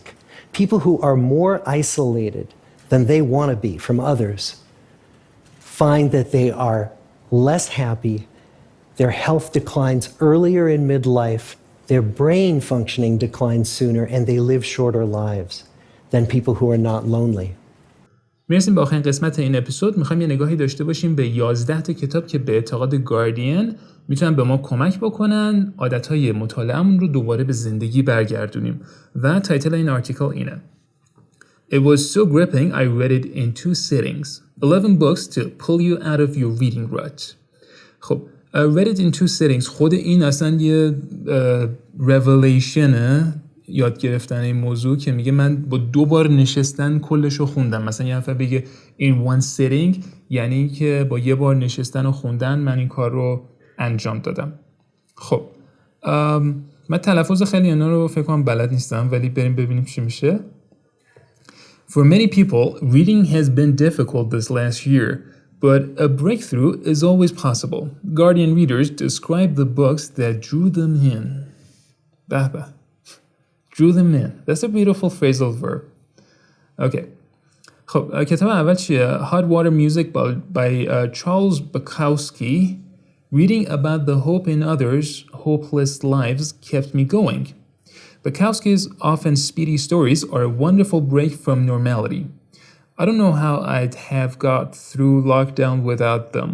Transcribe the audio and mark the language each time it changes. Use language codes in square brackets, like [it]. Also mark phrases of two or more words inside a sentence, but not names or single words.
[en] People who are more isolated than they want to be from others find that they are less happy, their health declines earlier in midlife, their brain functioning declines sooner, and they live shorter lives than people who are not lonely. [fa] میرسیم به آخرین قسمت این اپیزود. میخوایم یه نگاهی داشته باشیم به 11 تا کتاب که به اعتقاد گاردین میتونن به ما کمک بکنن عادتهای مطالعه‌مون رو دوباره به زندگی برگردونیم و تایتل این آرتیکل اینه: [en] It was so gripping I read it in 2 sittings. 11 books to pull you out of your reading rut. خب read it in 2 sittings. [fa] خود این اصلا یه revelation یاد گرفتن این موضوع که میگه من با 2 بار نشستن کلشو خوندم. مثلا یه نفر بگه [en] in 1 sitting [fa] یعنی که با 1 بار نشستن و خوندن من این کار رو انجام دادم. خب من تلفظ خیلی اینا رو فکر کنم بلد نیستم ولی بریم ببینیم چی میشه. [en] For many people, reading has been difficult this last year, but a breakthrough is always possible. Guardian readers describe the books that drew them in. به. Drew them in. That's a beautiful phrasal verb. Okay. [fa] خب کتاب اول چیه؟ [en] Hot Water Music by Charles Bukowski. Reading about the hope in others' hopeless lives kept me going. Bukowski's often speedy stories are a wonderful break from normality. I don't know how I'd have got through lockdown without them.